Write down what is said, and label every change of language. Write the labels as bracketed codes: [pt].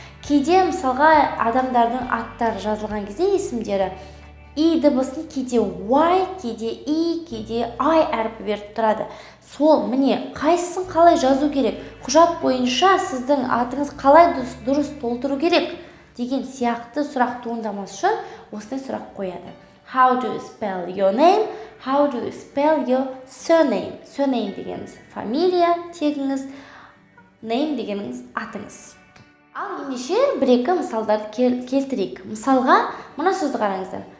[kk] Кейде мысалға адамдардың аттары жазылған кезде есімдері И дыбысын кейде Y, кейде I, кейде I әрпі беріп тұрады. Сол, міне, қайсысын қалай жазу керек? Құжат бойынша сіздің атыңыз қалай дұрыс толтыру керек? Деген сияқты сұрақ туындамас үшін осындай сұрақ қояды. [en] How do you spell your name? How do you spell your surname? [kk] Surname дегеніміз фамилия, тегіңіз, name дегеніңіз атыңыз. Ал ендеше бір-екі мысалдарды келтірейік. Мысалға, мына сөзді қараңыздар.